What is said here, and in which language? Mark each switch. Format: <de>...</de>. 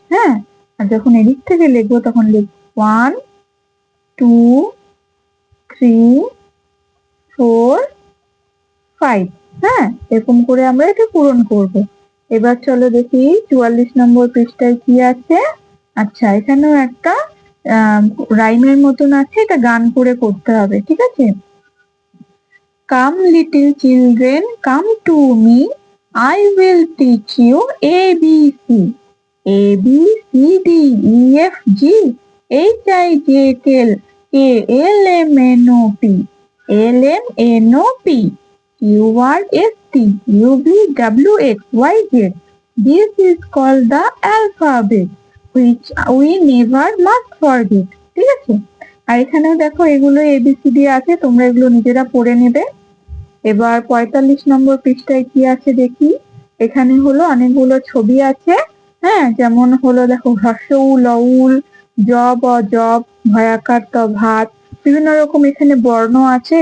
<bn>হ্যাঁ, আর যখন এদিক থেকে লিখবো তখন লিখবো 1, 2, 3, 4, 5। হ্যাঁ, এরকম করে আমরা এটা পূরণ করব। এবার চলো দেখি 44 নম্বর পৃষ্ঠায় কি আছে। আচ্ছা, এখানেও একটা রাইমের মতন আছে, এটা গান করে করতে হবে।</bn> <en>ঠিক আছে, Come little children, come to me, I will teach you ABC. A B C D E F G H I J K L M N O P L M N O P Q R S T U V W X Y Z. This is called the alphabet, which we never must forget.</en> <bn>ঠিক আছে, আর এখানেও দেখো এগুলো ABCD আছে, তোমরা এগুলো নিজেরা পড়ে নেবে। এবার 45 নম্বর পৃষ্ঠায় কি আছে দেখি। এখানে হলো অনেকগুলো ছবি আছে। হ্যাঁ, যেমন হলো দেখো হ্রস্ব-উ, ল-উল, জব অজব, ভয়াকার ত ভাত, বিভিন্ন রকম এখানে বর্ণ আছে।</bn>